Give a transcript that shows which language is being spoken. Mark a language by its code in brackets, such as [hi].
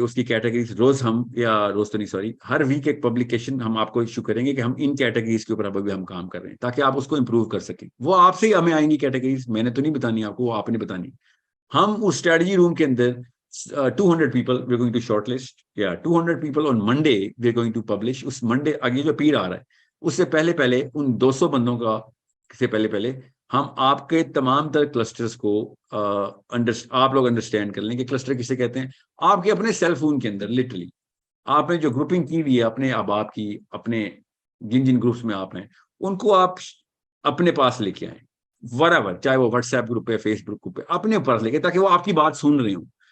[ur] اس کی کیٹیگریز روز ہم، یا روز تو نہیں سوری، ہر ویک ایک پبلیکیشن ہم آپ کو ایشو کریں گے کہ ہم ان کیٹیگریز کے اوپر ابھی ہم کام کر رہے ہیں، تاکہ آپ اس کو امپروو کر سکیں. وہ آپ سے ہی ہمیں آئیں گی کیٹیگریز، میں نے تو نہیں بتانی آپ کو، وہ آپ نے بتانی. ہم اس اسٹریٹجی روم کے اندر [en] 200 people we're going to shortlist. Yeah, 200 people on Monday we're going to publish. [ur] اس Monday آگے جو پیر آ رہا ہے اس سے پہلے ان 200 بندوں کا سے پہلے ہم آپ کے تمام تر کلسٹرز کو آپ لوگ انڈرسٹینڈ کر لیں کہ کلسٹر کسے کہتے ہیں. آپ کے اپنے سیل فون کے اندر لٹرلی آپ نے جو گروپنگ کی ہوئی ہے اپنے احباب کی، اپنے جن گروپس میں آپ ہیں ان کو آپ اپنے پاس لے کے آئیں، whatever، چاہے وہ واٹس ایپ گروپ پہ، فیس بک گروپ پہ، اپنے پاس لے کے، تاکہ وہ آپ کی بات سن رہے ہوں.